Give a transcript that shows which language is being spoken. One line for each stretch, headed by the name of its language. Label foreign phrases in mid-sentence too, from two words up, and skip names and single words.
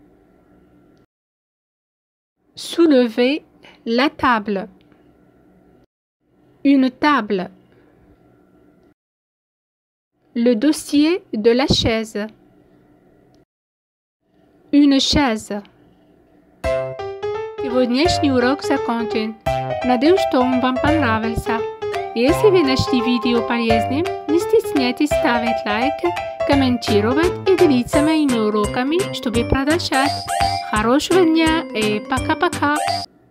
French: Soulevez la table. Une table. Le dossier de la chaise. Une chaise.
Russian: Сегодняшний урок закончен. Надеюсь, что он вам понравился. Если вы нашли видео полезным, не стесняйтесь ставить лайк, комментировать и делиться моими уроками, чтобы продолжать. Хорошего дня и пока-пока!